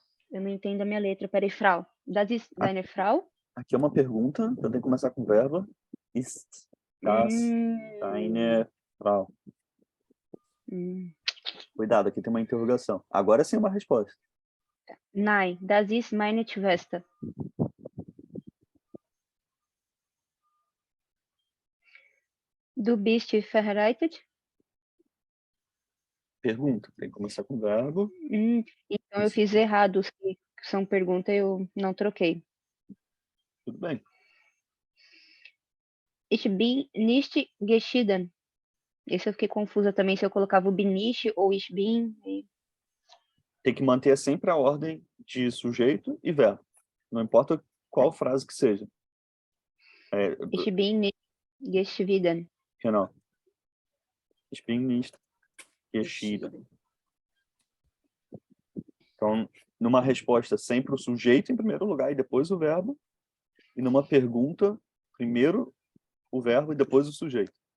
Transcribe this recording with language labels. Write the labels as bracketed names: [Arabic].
[Portuguese] Eu não entendo a minha letra. Peraí, [German] Frau. Das ist deine Frau. [Portuguese] Aqui é uma pergunta, então tem que começar com o verbo. Ist. [German] Das, deine Frau. [Portuguese] Cuidado, aqui tem uma interrogação. Agora sim uma resposta. [German] Nein, das ist meine Schwester. Du bist verheiratet? [Portuguese] Pergunta. Tem que começar com o verbo. Então eu fiz errado. Os que são pergunta eu não troquei. Tudo bem. [German] Ich bin nicht geschieden. [Portuguese] Esse eu fiquei confusa também se eu colocava o [German] bin nicht [Portuguese] ou [German] ich bin. [Portuguese] Tem que manter sempre a ordem de sujeito e verbo. Não importa qual frase que seja. [German] Ich bin nicht geschieden. Genau. Ich bin nicht geschieden. [Portuguese] Então, numa resposta, sempre o sujeito em primeiro lugar e depois o verbo. E numa pergunta, primeiro o verbo e depois o sujeito.